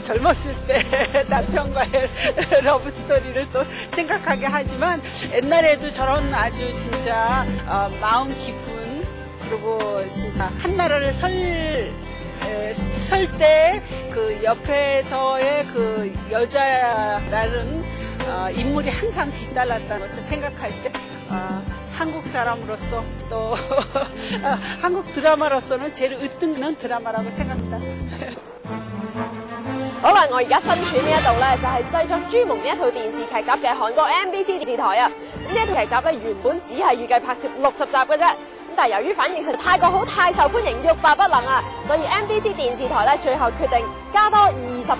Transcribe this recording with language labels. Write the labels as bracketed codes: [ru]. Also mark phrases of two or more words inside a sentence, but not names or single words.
[ko] 젊었을 때 남편과의 러브 스토리를 또 생각하게 하지만 옛날에도 저런 아주 진짜 마음 깊은, 그리고 진짜 한 나라를 설 때 그 옆에서의 그 여자라는 인물이 항상 뒤따랐다는 것을 생각할 때 한국 사람으로서 또 한국 드라마로서는 제일 으뜸는 드라마라고 생각합니다. [yue] 好啦，我而家身處呢一度咧，就係製作朱蒙呢一套電視劇集嘅韓國 MBC 電視台啊。咁呢一套劇集咧，原本只係預計拍攝60集嘅啫。咁但係由於反應實在太過好、太受歡迎，欲罷不能啊，所以 MBC 電視台咧最後決定加多20集。